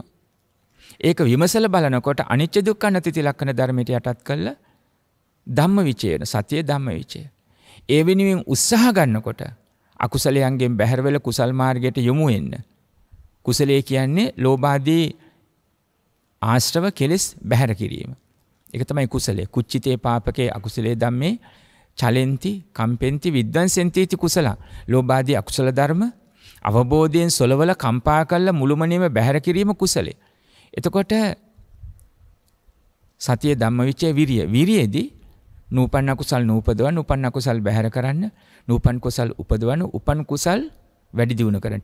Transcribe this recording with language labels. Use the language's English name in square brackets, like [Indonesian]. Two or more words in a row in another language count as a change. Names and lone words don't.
[Sinhala] ඒක විමසලා බලනකොට අනිච්ච දුක්ඛ අනාත්ම ලක්ෂණ ධර්මයට යටත් කළා ධම්මවිචය, සතිය ධම්මවිචය. ඒ වෙනුවෙන් උත්සාහ ගන්නකොට අකුසලයන්ගෙන් බැහැර වෙලා කුසල් මාර්ගයට යොමු වෙන්න. කුසලයේ කියන්නේ ලෝභාදී ආශ්‍රව කෙලෙස් බැහැර කිරීම. ඒක තමයි කුසලයේ. [Pali] කුච්චිතේ පාපකේ අකුසලයේ ධම්මේ චලෙන්ති කම්පෙන්ති විද්වංසෙන්ති इति කුසල. [Sinhala] ලෝභාදී අකුසල ධර්ම අවබෝධයෙන් සොලවල කම්පා කළ මුළුමනින්ම බැහැර කිරීම කුසලයේ. එතකොට සතිය ධම්මවිචය විරිය. විරියේදී නූපන්න කුසල් නූපදවන්න, උපන්න කුසල් බැහැර කරන්න, නූපන් කුසල් උපදවන්න, උපන් කුසල් වැඩි දියුණු කරන්න.